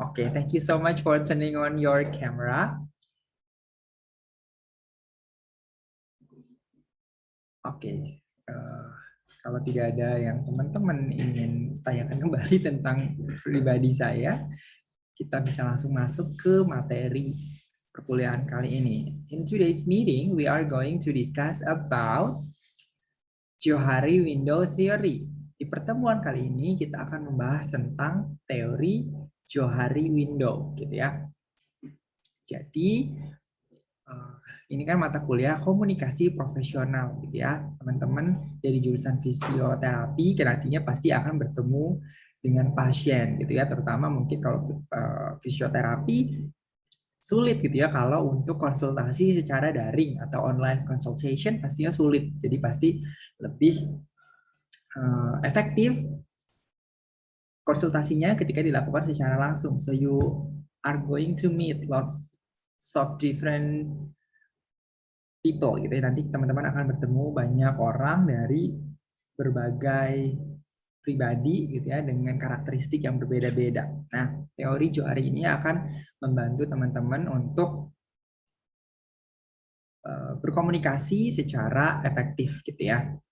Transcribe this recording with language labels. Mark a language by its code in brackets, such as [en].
[en] Oke, thank you so much for turning on your camera. [id] Oke, kalau tidak ada yang teman-teman ingin tanyakan kembali tentang pribadi saya, kita bisa langsung masuk ke materi perkuliahan kali ini. [en] In today's meeting, we are going to discuss about Johari Window Theory. [id] Di pertemuan kali ini kita akan membahas tentang teori Johari Window, gitu ya. Jadi ini kan mata kuliah komunikasi profesional, gitu ya. Teman-teman dari jurusan fisioterapi nantinya pasti akan bertemu dengan pasien, gitu ya. Terutama mungkin kalau fisioterapi sulit, gitu ya. Kalau untuk konsultasi secara daring atau [en] online consultation [id] pastinya sulit. Jadi pasti lebih efektif konsultasinya ketika dilakukan secara langsung. [en] So you are going to meet lots of different people, [id] gitu ya. Nanti teman-teman akan bertemu banyak orang dari berbagai pribadi, gitu ya, dengan karakteristik yang berbeda-beda. Nah, teori Johari ini akan membantu teman-teman untuk berkomunikasi secara efektif, gitu ya.